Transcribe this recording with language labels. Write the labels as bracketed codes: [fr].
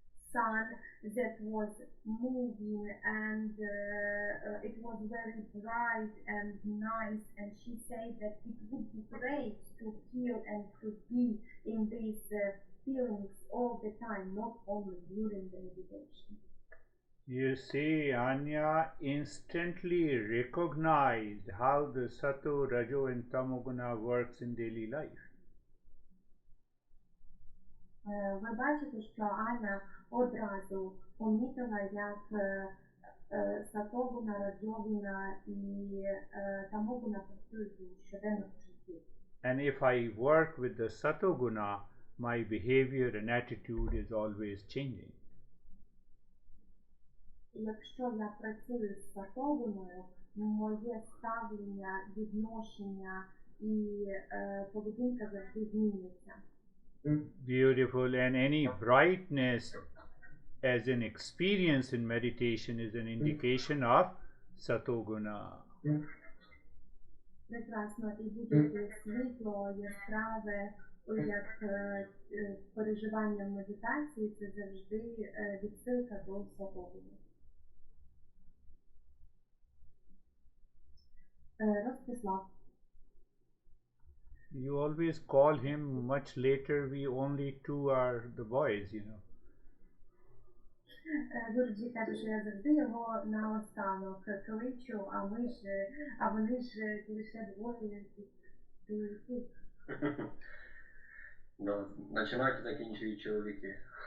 [en] sun that was moving, and it was very bright and nice, and she said that it would be great to feel and to be in these feelings all the time, not only during the meditation. You see, Anya instantly recognized how the Sato, Rajo and Tamoguna works in daily life. [uk] Ви бачите, що Аня одразу помітила, як Сатогуна, Раджогуна і Тамогуна працюють у щоденному житті. [en] And if I work with the Satoguna, my behavior and attitude is always changing. [uk] Якщо я працюю з Сатогуною, моє ставлення, відношення і поведінка завжди змінюється. [en] Beautiful. And any brightness as an experience in meditation is an indication of Satoguna. [uk] Прекрасно. І будь-яке світло, яскраве, як переживання в медитації, це завжди відсилка до Сатогуни. Ростислав. [en] You always call him much later. We only two are the boys, you know. [uk] Гурджі каже, що я завжди його наостанок кличу, а вони ж лише двоє чоловіків. Починають, закінчують чоловіки.